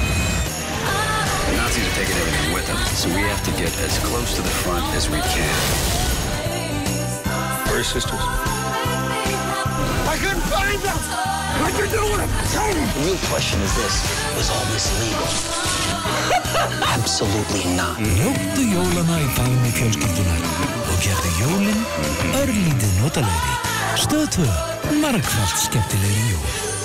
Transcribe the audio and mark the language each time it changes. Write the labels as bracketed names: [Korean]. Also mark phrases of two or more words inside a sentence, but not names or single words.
[English] The Nazis are taking everything with them, so we have to get as close to the front as we can. Where are your sisters? I couldn't find them! What you doing? Tell me! The real question is this, was all this legal? Absolutely not. [Icelandic] Njóttu jólana í faðmi fjölskyldunar og gerðu jólin örlítið notalegri. Stöð 2, margfalt skemmtilegri jól.